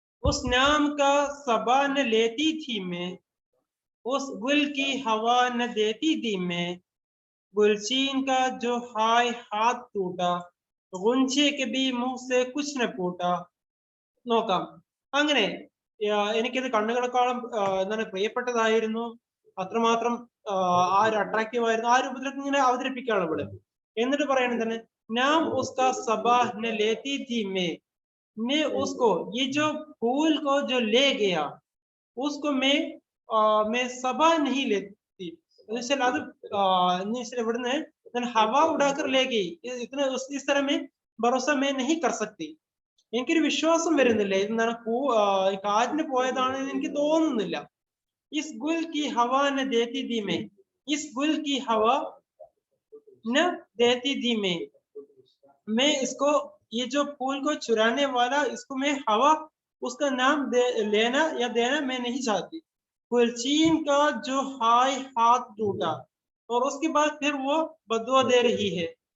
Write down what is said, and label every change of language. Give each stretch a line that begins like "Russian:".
Hindi: उस नाम का सबा न लेती थी मैं, उस गुल की हवा न देती थी मैं, गुलचीन का जो हाय हाथ टूटा, गुंजे के भी मुंह से कुछ न फूटा.
Malayalam: നോക്കാം. അങ്ങനെ എനിക്കിത് കണ്ണുകളെക്കാളും എന്താണ് പ്രിയപ്പെട്ടതായിരുന്നു, അത്രമാത്രം ആ ഒരു അട്രാക്റ്റീവ് ആയിരുന്നു. ആ രൂപത്തിലൊക്കെ ഇങ്ങനെ അവതരിപ്പിക്കുകയാണ് ഇവിടെ. എന്നിട്ട് പറയണത് തന്നെ
Hindi: നാം ഉസ്കാ സബാഹ് ന ലേത്തി थी मैं उसको, ये जो फूल को जो ले गया उसको मैं सबा नहीं लेती.
Malayalam: അത് ഇവിടുന്ന്
Hindi: हवा उड़ाकर ले गई, इतने इस तरह में भरोसा मैं नहीं कर सकती.
Malayalam: എനിക്കൊരു വിശ്വാസം വരുന്നില്ല എന്താണ് കാറ്റിന് പോയതാണെന്ന് എനിക്ക് തോന്നുന്നില്ല.
Hindi: इस गुल की हवा न देती थी मैं, इस गुल की हवा न देती थी मैं इसको, ये जो फूल को चुराने वाला इसको मैं हवा उसका नाम लेना या देना मैं नहीं चाहती. गुलचीन का जो हाय हाथ टूटा, और उसके बाद फिर वो बदुआ दे रही है.